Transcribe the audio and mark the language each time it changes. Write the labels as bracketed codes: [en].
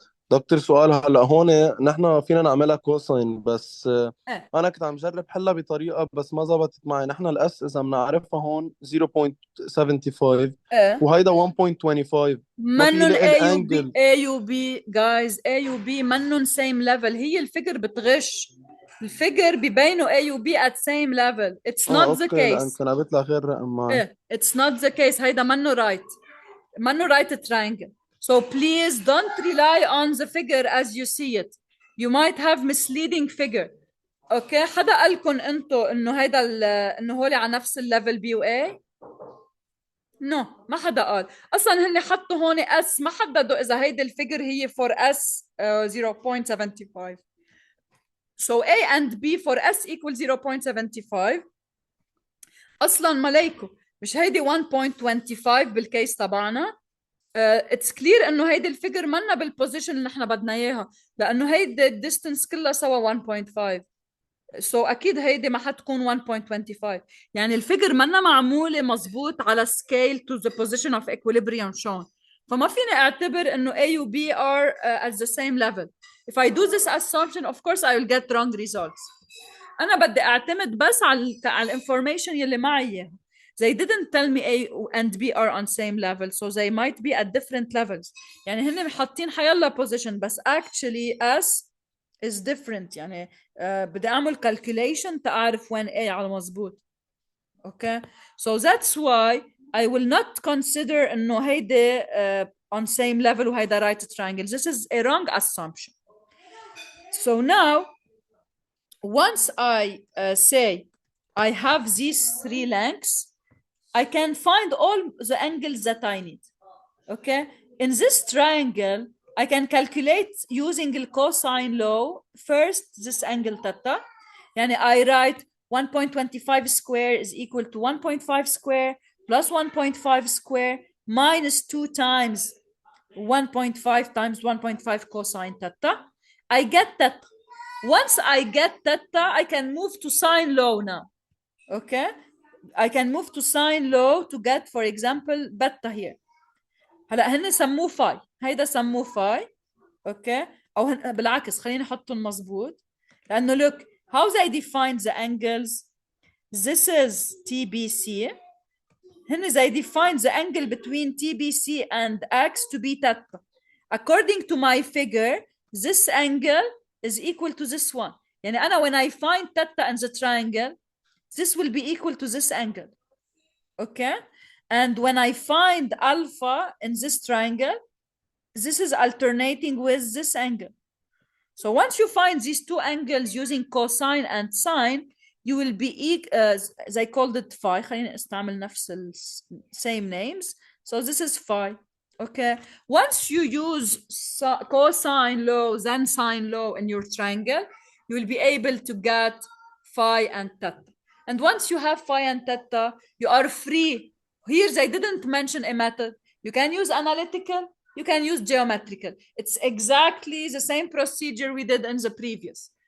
[ar] دكتور سؤال هلا هون نحن فينا نعملها كوساين بس إيه. انا كنت عم جرب حلها بطريقه بس ما زبطت معي. نحن الاس اذا بنعرفها هون 0.75 إيه. وهيدا 1.25 ما في منن لقي A و B الانجل. A و B guys A و B منن same level. هي الفيجر بتغش. الفيجر بيبينوا A و B at same level. [en] It's not the [ar] اوكي لان [en] case. [ar] كان بيطلع غير رقم معي. إيه. It's not the case. [en] هيدا منه right triangle. So please don't rely on the figure as you see it. You might have misleading figure. [ar] Okay. حدا قالكم انتو انه هيدا انه هولي على نفس الليفل B و A؟ نو ما حدا قال. اصلا هن حطوا هون اس، ما حددوا اذا هيدي الفيجر هي for S 0.75. [en] So A and B for S equal 0.75. [ar] اصلا ملايكو مش هيدي 1.25 بالكيس تبعنا. اتس كلير انه هيدي الفيجر منا بالبوزيشن اللي نحن بدنا اياها، لانه هيدي الديستنس كلها سوا 1.5. سو اكيد هيدي ما حتكون 1.25. يعني الفيجر منا معموله مزبوط على سكيل تو ذا بوزيشن اوف equilibrium shown. فما فيني اعتبر انه A و B are at the same level. [en] If I do this assumption, of course I will get wrong results. [ar] انا بدي اعتمد بس على الانفورميشن يلي معي اياها. [en] They didn't tell me A and B are on same level, so they might be at different levels. [ar] يعني هن حاطين حيلا position بس actually S is different. يعني بدي أعمل calculation تعرف وين A على مزبوط. [en] Okay, so that's why I will not consider إنه هيدا on same level وهيدا right triangle. This is a wrong assumption. So now, once I say I have these three lengths, I can find all the angles that I need. Okay, in this triangle, I can calculate using the cosine law first this angle theta. Yani I write 1.25 square is equal to 1.5 square plus 1.5 square minus 2 times 1.5 times 1.5 cosine theta. I get theta. Once I get theta, I can move to sine law now. Okay, I can move to sine law to get, for example, beta here. [ar] هلا هن سموه فاي، هيدا سموه فاي. اوكي، او بالعكس خليني احطهم مزبوط، لانه look how they define the angles. [en] This is TBC. They define the angle between TBC and X to be theta. According to my figure, this angle is equal to this one. يعني أنا when I find theta in the triangle, this will be equal to this angle. Okay? And when I find alpha in this triangle, this is alternating with this angle. So once you find these two angles using cosine and sine, you will be they called it phi. [ar] خلينا استعمل نفس same names. [en] So this is phi. Okay. Once you use cosine law then sine law in your triangle, you will be able to get phi and theta. And once you have phi and theta, you are free. Here they didn't mention a method. You can use analytical, you can use geometrical. It's exactly the same procedure we did in the previous.